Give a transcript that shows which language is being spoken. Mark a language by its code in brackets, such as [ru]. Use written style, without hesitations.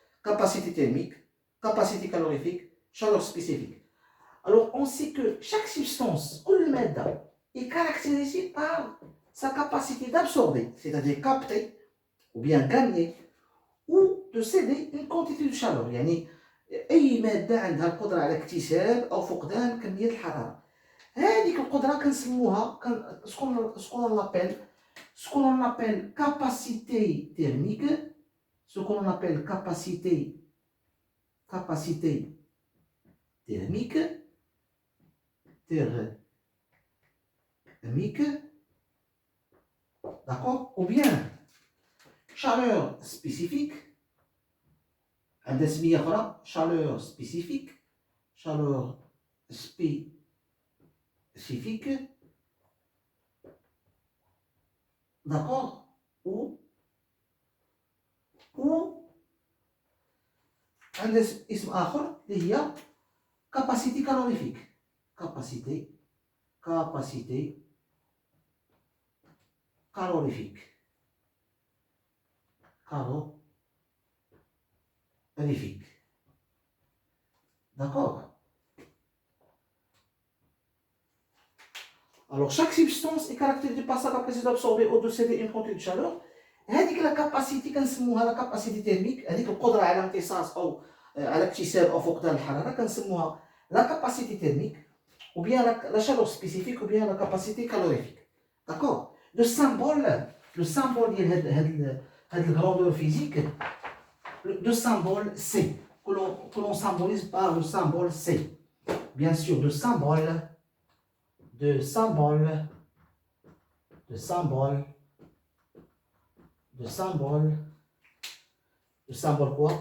[fr] Capacité thermique, capacité calorifique, chaleur spécifique. Alors, on sait que chaque substance, [ar] كل مادة, [fr] est caractérisée par sa capacité d'absorber, c'est-à-dire capter ou bien gagner ou de céder une quantité de chaleur. [ar] يعني أي مادة عندها القدرة على اكتساب أو فقدان كمية الحرارة. هذيك القدرة كنسموها [fr] ce qu'on appelle capacité thermique, ce qu'on appelle capacité thermique, d'accord, ou bien chaleur spécifique, [ar] عندها سمية أخرى [fr] chaleur spécifique, [ar] d'accord, ou عندنا اسم آخر اللي هي [fr] capacité calorifique. capacité calorifique. calorifique. D'accord? Alors, chaque substance est caractérisée par sa capacité d'absorber ou de céder une quantité de chaleur. [ar] هذيك لا كاباسيتي كنسموها [fr] لا كاباسيتي تيرميك، [ar] هذيك القدره على امتصاص او على اكتساب او فقدان الحراره كنسموها لا كاباسيتي تيرميك، [fr] ou bien la chaleur spécifique, ou bien la capacité calorifique. D'accord? Le symbole [ar] ديال هاد [fr] الgrandeur physique, le symbole C, que l'on symbolise par le symbole C. Bien sûr, le symbole quoi?